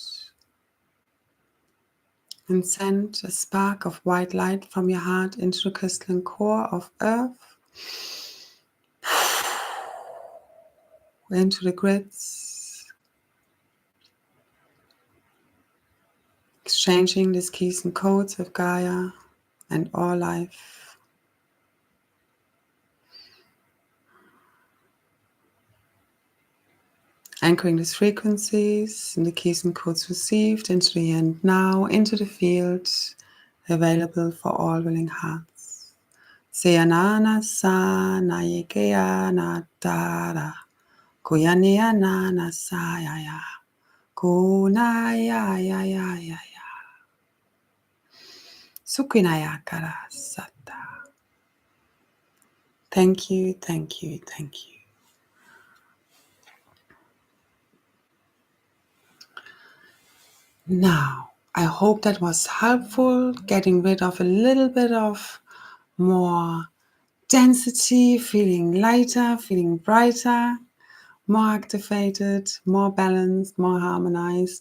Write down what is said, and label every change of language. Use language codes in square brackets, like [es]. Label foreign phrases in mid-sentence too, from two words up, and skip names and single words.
[en] and send a spark of white light from your heart into the crystalline core of Earth, into the grids, exchanging these keys and codes with Gaia and all life. Anchoring these frequencies and the keys and codes received into the end now, into the field, available for all willing hearts. Seyanana sa na yekea na tara, kuyania na sayaya, kunaya ya ya ya ya, sukinaya kara sata. Thank you, thank you, thank you. Now, I hope that was helpful, getting rid of a little bit of more density, feeling lighter, feeling brighter, more activated, more balanced, more harmonized.